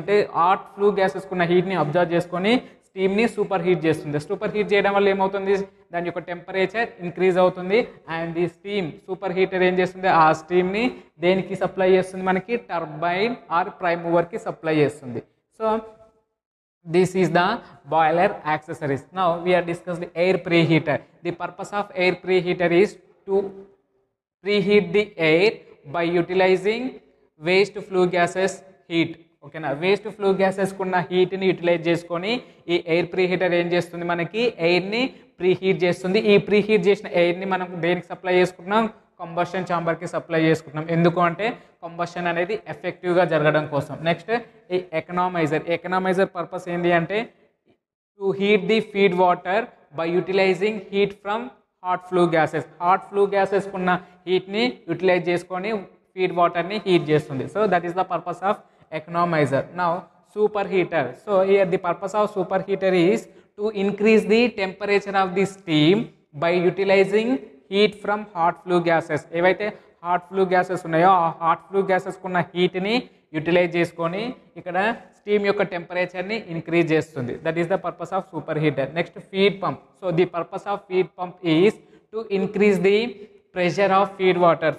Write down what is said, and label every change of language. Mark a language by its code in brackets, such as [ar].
[te] అంటే hot flu గ్యాసెస్కున్న హీట్ని observe చేసుకొని స్టీమ్ని super heat చేస్తుంది. సూపర్ హీట్ చేయడం వల్ల ఏమవుతుంది, దాని యొక్క టెంపరేచర్ ఇంక్రీజ్ అవుతుంది అండ్ ఈ స్టీమ్ సూపర్ హీటర్ ఏం చేస్తుంది, ఆ స్టీమ్ని దేనికి సప్లై చేస్తుంది, మనకి టర్బైన్ ఆర్ ప్రైమ్ మూవర్కి సప్లై చేస్తుంది. [en] So this is the boiler accessories. Now we are discussing the air preheater. The purpose of air preheater is to preheat the air by utilizing waste flue gases heat. [te] ఓకేనా. Waste flu gases కున్న హీట్ని utilise చేసుకొని ఈ air pre heater ఏం చేస్తుంది, మనకి ఎయిర్ని pre heat చేస్తుంది. ఈ pre heat చేసిన ఎయిర్ని మనం దేనికి సప్లై చేసుకుంటున్నాం, కంబషన్ ఛాంబర్కి సప్లై చేసుకుంటున్నాం. ఎందుకు అంటే కంబషన్ అనేది ఎఫెక్టివ్గా జరగడం కోసం. నెక్స్ట్ ఈ ఎకనామైజర్ పర్పస్ ఏంటి అంటే [en] to heat the feed water by utilising heat from hot flue gases [te] కున్న హీట్ని యూటిలైజ్ చేసుకొని ఫీడ్ వాటర్ని హీట్ చేస్తుంది. [en] So that is the purpose of economizer. Now superheater. So here the purpose of superheater is to increase the temperature of the steam by utilizing heat from hot flue gases. [te] ఏవైతే hot flu gases ఉన్నాయో ఆ hot flu గ్యాసెస్కి ఉన్న హీట్ని utilise చేసుకొని ఇక్కడ steam యొక్క టెంపరేచర్ని increase చేస్తుంది. [en] That is the purpose of superheater. Next feed pump. So the purpose of feed pump is to increase the pressure of feed water.